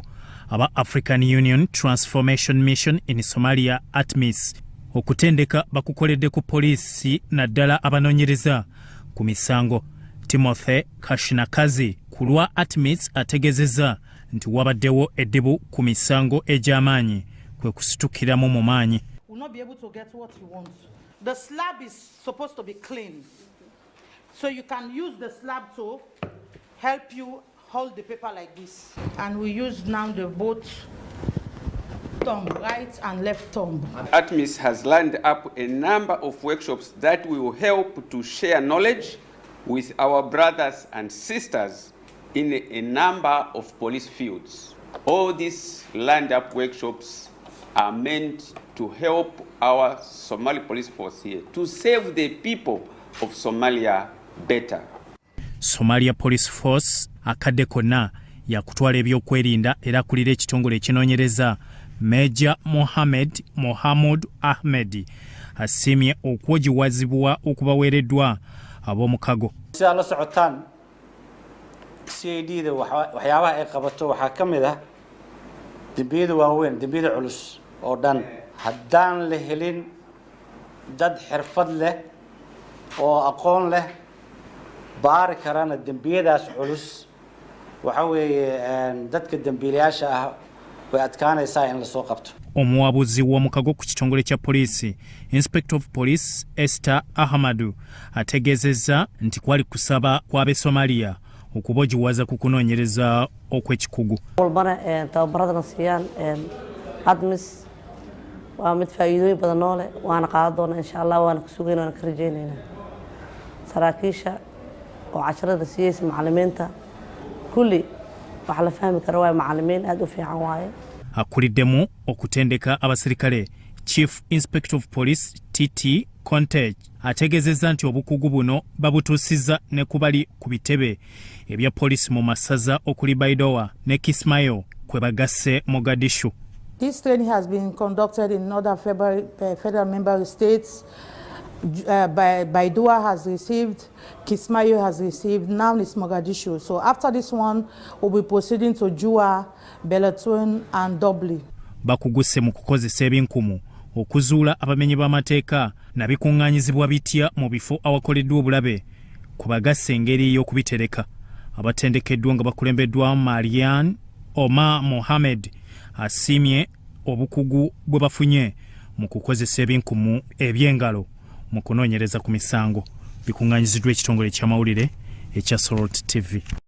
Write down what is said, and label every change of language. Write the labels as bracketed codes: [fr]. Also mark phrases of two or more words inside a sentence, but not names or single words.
[lg] Aba African Union Transformation Mission in Somalia ATMIS okutendeka bakukoledde ku poliisi naddala abanoonyereza ku misango. Timothy Kashinakazi ku lwa ATMIS ategezezza nti wabaddewo eddibu ku misango egy'amaanyi kwe kusitukiramu mu maanyi. [en] The slab is supposed to be clean, so you can use the slab to help you hold the paper like this. And we use now the both thumb, right and left thumb. ATMIS has lined up a number of workshops that will help to share knowledge with our brothers and sisters in a number of police fields. All these lined up workshops are meant to help our Somali police force here to save the people of Somalia better. [lg] Somalia Police Force akadde konna yakutwala ebyokwerinda era akulira ekitongole ekinoonyereza Major Mohamud Ahmed asiimye okwogiwazibwa okubaweereddwa ab'omukago. [so] la socotaan CID-da waxyaabaha ay qabato waxaa ka mid ah dembiyada waaweyn, dembiyada culus oo dhan haddaan la helin dad xirfad leh oo aqoon leh baari karana dembiyadaas culus waxa weeye dadka dembiilayaasha ah way adkaanaysaa in la soo qabto. [lg] Omuwabuzi w'omukago ku kitongole kya poliisi [en] Inspector of Police [lg] Esther Ahmadu ategezezza nti kwali kusaba kw'ab'e Somalia okubogiwaza ku kunoonyereza okw'ekikugu. [so] Tababaradana siiyaan ATMIS waa mid faa'iidooyin badan oo leh waana qaadan doonaa [ar] insha Allah [so] waana ku sugaynaa waana ka rajaynaynaa saraakiisha oo casharada siiyaysa macallimiinta kulli waxa la fahmi karo waa macallimiin aad u fiican waaye. [lg] Akuliddemu okutendeka abasirikale [en] Chief Inspector of Police [lg] TT Contege ategezezza nti obukugu buno babutuusizza ne kubali ku bitebe ebya poliisi mu masaza okuli Baidoa ne Kismayo kwe bagasse Mogadishu. [en] This training has been conducted in other federal member states. Baidoa has received, Kismayo has received, now it's Mogadishu. So after this one, we'll be proceeding to Jua, Belatun and Dobli. [lg] Bakuguse mu kukozesa ebinkumu okuzuula abamenyi b'amateeka nabikuŋŋaanyizibwa bitya mu bifo awakoleddwa obulabe ku bagasse engeri y'okubitereka. Abatendekeddwa nga bakulembeddwa Marian Omar Mohamed asiimye obukugu bwe bafunye mu kukozesa ebinkumu eby'engalo mu kunoonyereza ku misango bikuŋŋaanyiziddwa ekitongole ky'amawulire ekya Sorot TV.